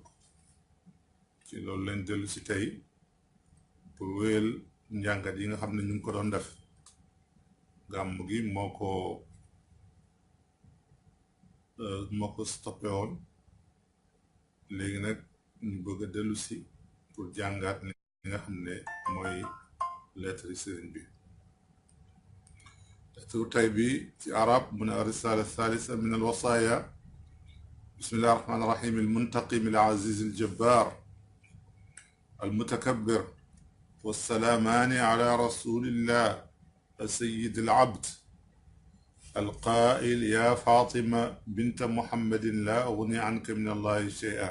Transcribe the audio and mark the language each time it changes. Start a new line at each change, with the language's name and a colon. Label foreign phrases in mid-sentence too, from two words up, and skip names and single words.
Wolof: ci loolu lañ dellu si tey pour wéyal njàngat yi nga xam ne ñu ngi ko doon def. gàmm gi moo ko stoppé woon, léegi nag ñu bëgg a dellu si pour jàngaat li nga xam ne mooy lettre sëriñ bi.
Arabic: ترتيبي في عرب من الرسالة الثالثة من الوصايا. بسم الله الرحمن الرحيم. المنتقم العزيز الجبار المتكبر، والسلامان على رسول الله السيد العبد القائل: يا فاطمة بنت محمد لا أغني عنك من الله شيئا.